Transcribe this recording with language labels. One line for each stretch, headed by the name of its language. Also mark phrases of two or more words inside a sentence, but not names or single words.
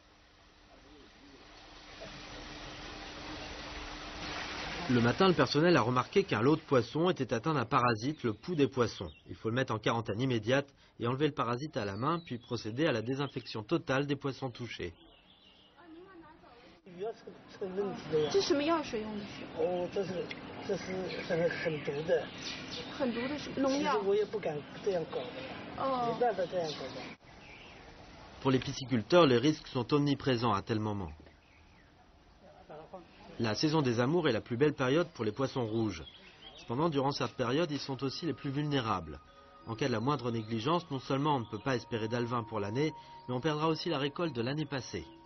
French: Le matin, le personnel a remarqué qu'un lot de poissons était atteint d'un parasite, le pou des poissons. Il faut le mettre en quarantaine immédiate et enlever le parasite à la main, puis procéder à la désinfection totale des poissons touchés.
Chinese: 这什么药水用的是？哦，这是很毒的。很毒的是农药。其实我也不敢这样搞的，没办法这样搞的。
French: Pour les pisciculteurs, les risques sont omniprésents à tel moment. La saison des amours est la plus belle période pour les poissons rouges. Cependant, durant cette période, ils sont aussi les plus vulnérables. En cas de la moindre négligence, non seulement on ne peut pas espérer d'alevin pour l'année, mais on perdra aussi la récolte de l'année passée.